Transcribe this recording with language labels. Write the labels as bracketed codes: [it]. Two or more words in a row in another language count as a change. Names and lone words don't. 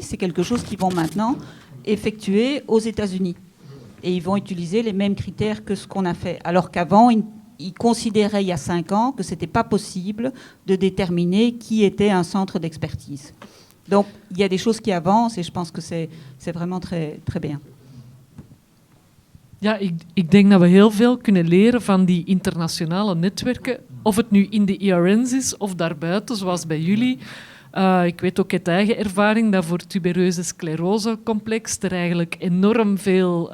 [fr] C'est quelque chose qu'ils vont maintenant effectuer aux États-Unis. Et ils vont utiliser les mêmes critères que ce qu'on a fait. Alors qu'avant, ils considéraient il y a 5 ans que ce n'était pas possible de déterminer qui était un centre d'expertise. Donc, il y a des choses qui avancent et je pense que c'est vraiment très, très bien. [nl] Ja, ik denk dat we heel veel kunnen leren van die internationale netwerken. Of het nu in de IRN's is of daarbuiten, zoals bij jullie. Ik weet ook uit eigen ervaring dat voor tubereuze sclerosecomplex er eigenlijk enorm veel...